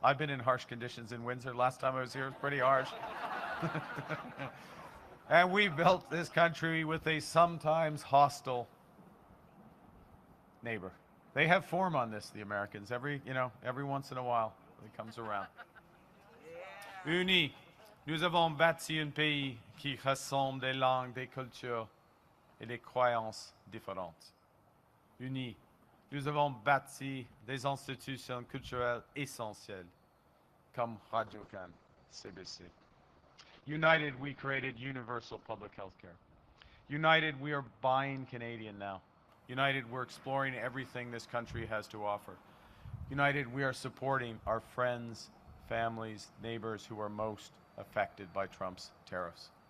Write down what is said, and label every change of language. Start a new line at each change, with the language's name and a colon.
English: I've been in harsh conditions in Windsor. Last time I was here, it was pretty harsh. And we built this country with a sometimes hostile neighbor. They have form on this, the Americans. Every once in a while, it comes around.
French: Unis, nous avons bâti un pays qui rassemble des langues, des cultures et des croyances différentes. Unis, nous avons bâti des institutions culturelles essentielles, comme Radio-Can, CBC.
English: United, we created universal public health care. United, we are buying Canadian now. United, we're exploring everything this country has to offer. United, we are supporting our friends, families, neighbors who are most affected by Trump's tariffs.